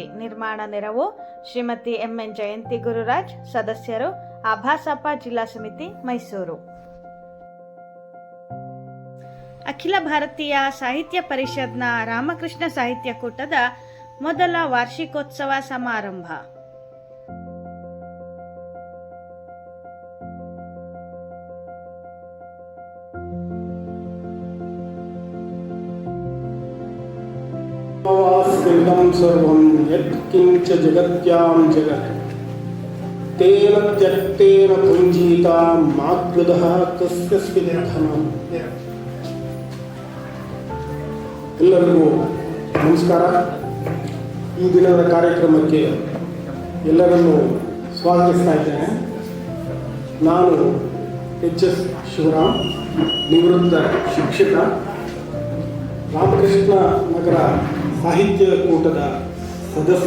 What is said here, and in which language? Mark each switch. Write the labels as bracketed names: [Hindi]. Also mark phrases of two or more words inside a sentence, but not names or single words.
[Kannada] ನಿರ್ಮಾಣ ನೆರವು ಶ್ರೀಮತಿ ಎಂ.ಎನ್. ಜಯಂತಿ ಗುರುರಾಜ್. ಸದಸ್ಯರು ಆಭಾಸಪ್ಪ, ಜಿಲ್ಲಾ ಸಮಿತಿ ಮೈಸೂರು. ಅಖಿಲ ಭಾರತೀಯ ಸಾಹಿತ್ಯ ಪರಿಷತ್ನ ರಾಮಕೃಷ್ಣ ಸಾಹಿತ್ಯ ಕೂಟದ ಮೊದಲ ವಾರ್ಷಿಕೋತ್ಸವ ಸಮಾರಂಭ. [Sanskrit] सर्वं यत्किंच जगत्यां जगत् तेन त्यक्तेन भुञ्जीता माकृदः कस्य स्विद्धनम्. [Kannada] ಎಲ್ಲರಿಗೂ ನಮಸ್ಕಾರ. ಈ ದಿನದ ಕಾರ್ಯಕ್ರಮಕ್ಕೆ ಎಲ್ಲರನ್ನೂ ಸ್ವಾಗತಿಸ್ತಾ ಇದ್ದೇನೆ. ನಾನು ಎಚ್.ಎಸ್. ಶಿವರಾಮ್, ನಿವೃತ್ತ ಶಿಕ್ಷಕ, ರಾಮಕೃಷ್ಣ ನಗರ ಸಾಹಿತ್ಯ ಕೂಟದ ಸದಸ್ಯ.